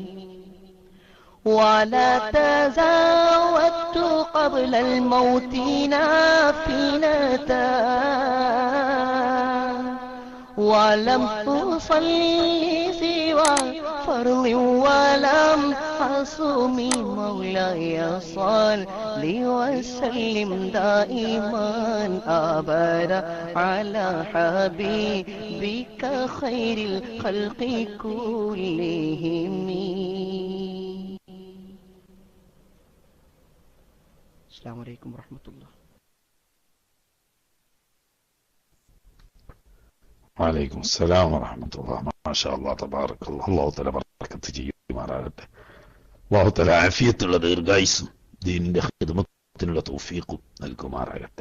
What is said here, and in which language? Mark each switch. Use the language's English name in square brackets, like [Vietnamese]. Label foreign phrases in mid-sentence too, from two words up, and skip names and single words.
[Arabic] ولا تزاودت قبل الموت نافلة ولم أصلي سوى فرض ولم أصوم مولاي صل وسلم دائما أبدا على حبيبك خير الخلق كلهم. السلام عليكم ورحمة الله. وعليكم السلام ورحمة الله. ما شاء الله تبارك الله. الله تعالى [Malayalam] ബറക്കത്ത് ചെയ്യുമാറാകട്ടെ. [Arabic] الله تعالى [Malayalam] ആഫിയത്തുള്ള ദീർഘായുസ്സും ദീനിന്റെ ഖിദ്മത്തിനുള്ള തൗഫീഖും നൽകുമാറാകട്ടെ.